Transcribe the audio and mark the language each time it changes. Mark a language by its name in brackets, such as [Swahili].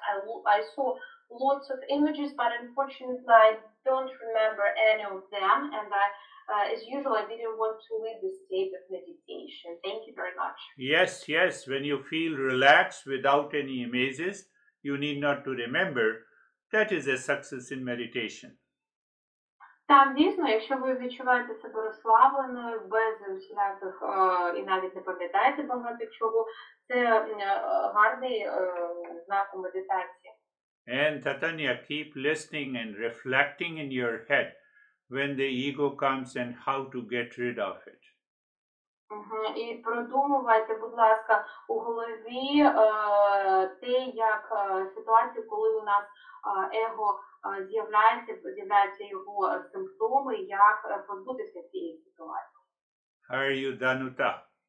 [English] I saw lots of images, but unfortunately, I don't remember any of them. And as usual, I didn't want to leave the state of meditation. Thank you very much. Yes, yes, when you feel relaxed without any images, you need not to remember. That is a success in meditation. [Ukrainian] Так, дійсно, якщо ви відчуваєте себе розслабленою, без усіляких і навіть не пам'ятаєте багато чого, це гарний знак у медитації. [English] And Tatanya, keep listening and reflecting in your head when the ego comes and how to get rid of it. [Ukrainian] І продумувайте, будь ласка, у голові те, як ситуацію, коли у нас его з'являються його симптоми, як позбутися цієї ситуації. [English] Are you Danuta?